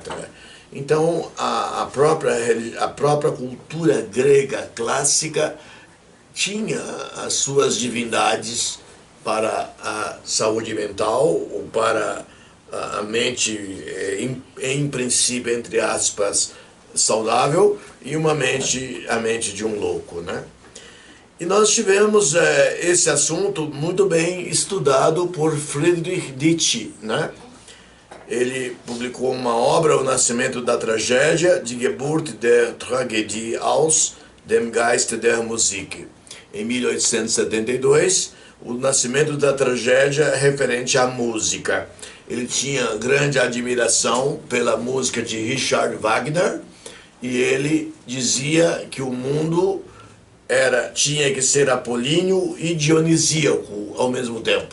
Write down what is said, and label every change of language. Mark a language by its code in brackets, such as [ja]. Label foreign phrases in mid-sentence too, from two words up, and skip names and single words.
[pt] Então, a própria cultura grega clássica tinha as suas divindades para a saúde mental, ou para a mente, em princípio, entre aspas, saudável, e a mente de um louco, né? E nós tivemos esse assunto muito bem estudado por Friedrich Nietzsche, né? Ele publicou uma obra, O Nascimento da Tragédia, Die Geburt der Tragödie aus dem Geist der Musik. Em 1872, O Nascimento da Tragédia referente à música. Ele tinha grande admiração pela música de Richard Wagner, e ele dizia que o mundo tinha que ser apolíneo e dionisíaco ao mesmo tempo.